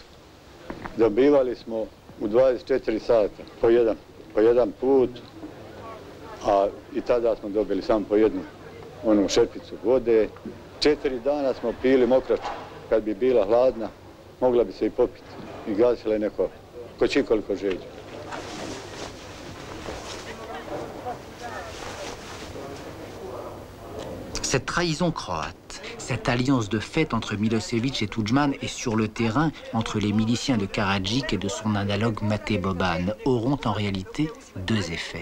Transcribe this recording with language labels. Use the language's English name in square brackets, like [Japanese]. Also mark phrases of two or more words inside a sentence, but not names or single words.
[Bosnian] Dobivali smo u 24 sata po jedan put, a i tada smo dobili samo po jednu onu šerpicu vode. 4 dana smo pili mokraču. Kad bi bila hladna, mogla bi se i popiti. I gasila je neko ko čikoliko žeđa. [French] Cette trahison croate, cette alliance de fait entre Milosevic et Tudjman et sur le terrain entre les miliciens de Karadzic et de son analogue Mate Boban auront en réalité 2 effets.